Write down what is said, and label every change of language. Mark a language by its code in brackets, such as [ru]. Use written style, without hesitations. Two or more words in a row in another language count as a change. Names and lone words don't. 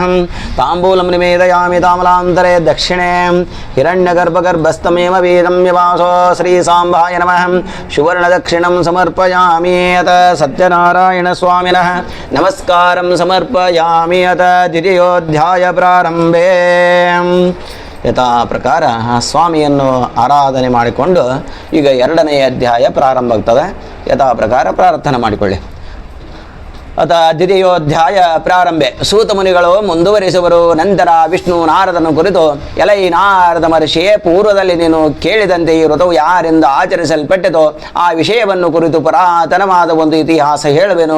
[sa] ತಾಂಬೂಲಂ ನಿವೇದಯಾಮಿ ತಾಮಲಾಂತರೆ ದಕ್ಷಿಣೆ ಹಿರಣ್ಯಗರ್ಭಗರ್ಭಸ್ಥಮೇವ ವೇದಂ ಯವಾಸೋ ಶ್ರೀ ಸಾಂಬಾಯ ನಮಃ. ಸುವರ್ಣ ದಕ್ಷಿಣಂ ಸಮರ್ಪಯಾಮಿ. ಅತ ಸತ್ಯನಾರಾಯಣ ಸ್ವಾಮಿನಃ ನಮಸ್ಕಾರಂ ಸಮರ್ಪಯಾಮಿ. ಅತ ದ್ವಿತೀಯೋಧ್ಯಾಯ ಪ್ರಾರಂಭೆ. [kn] ಯಥಾ ಪ್ರಕಾರ ಸ್ವಾಮಿಯನ್ನು ಆರಾಧನೆ ಮಾಡಿಕೊಂಡು ಈಗ 2ನೇ ಅಧ್ಯಾಯ ಪ್ರಾರಂಭ ಆಗ್ತದೆ. ಯಥಾ ಪ್ರಕಾರ ಪ್ರಾರ್ಥನೆ ಮಾಡಿಕೊಳ್ಳಿ. [sa] ಅಥ ದ್ವಿತೀಯೋಧ್ಯಾಯ ಪ್ರಾರಂಭೆ. [kn] ಸೂತ ಮುನಿಗಳು ಮುಂದುವರಿಸುವರು. ನಂತರ ವಿಷ್ಣು ನಾರದನು ಕುರಿತು, ಎಲೈ ನಾರದ ಮಹರ್ಷಿಯೇ, ಪೂರ್ವದಲ್ಲಿ ನೀನು ಕೇಳಿದಂತೆ ಈ ವ್ರತವು ಯಾರಿಂದ ಆಚರಿಸಲ್ಪಟ್ಟಿತೋ ಆ ವಿಷಯವನ್ನು ಕುರಿತು ಪುರಾತನವಾದ ಒಂದು ಇತಿಹಾಸ ಹೇಳುವೆನು.